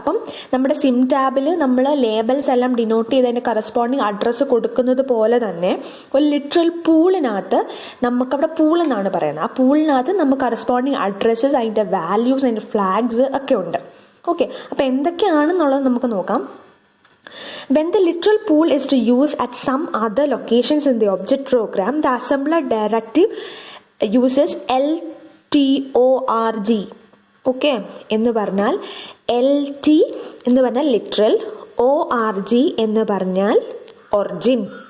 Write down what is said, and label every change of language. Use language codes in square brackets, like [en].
[ml] അപ്പം നമ്മുടെ സിം ടാബിൽ നമ്മൾ ലേബൽസ് എല്ലാം ഡിനോട്ട് ചെയ്തതിൻ്റെ കറസ്പോണ്ടിങ് അഡ്രസ്സ് കൊടുക്കുന്നത് പോലെ തന്നെ ഒരു ലിറ്ററൽ പൂളിനകത്ത് നമുക്കവിടെ പൂൾ എന്നാണ് പറയുന്നത്. ആ പൂളിനകത്ത് നമുക്ക് കറസ്പോണ്ടിങ് അഡ്രസ്സസ്, അതിൻ്റെ വാല്യൂസ്, അതിൻ്റെ ഫ്ലാഗ്സ് ഒക്കെ ഉണ്ട്. ഓക്കെ, അപ്പോൾ എന്തൊക്കെയാണെന്നുള്ളത് നമുക്ക് നോക്കാം. [en] When the literal pool is to use at some other locations in the object program, the assembler directive uses LTORG. [ml] Okay, എന്ന് പറഞ്ഞാൽ LT എന്ന് പറഞ്ഞാൽ ലിറ്ററൽ, ORG എന്ന് പറഞ്ഞാൽ ഒറിജിൻ.